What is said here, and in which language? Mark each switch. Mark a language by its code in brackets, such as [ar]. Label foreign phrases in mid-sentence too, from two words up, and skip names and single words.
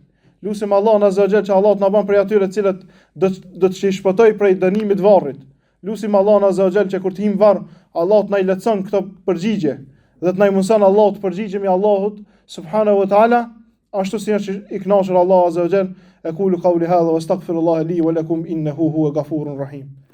[sq] Lusim Allahun [ar] عز وجل [sq] që Allah të na bën prej atyre të cilët do të shpëtoj prej dënimit varrit. Lusim Allahun [ar] عز وجل [sq] që kur të him varr, Allah të na i lehtëson këto përgjigje dhe të na i mëson Allah të përgjigjemi Allahut [ar] سبحانه وتعالى. Ashtu si është i kënaqur Allah عز وجل أقول قولي هذا وأستغفر الله لي ولكم إنه هو الغفور الرحيم.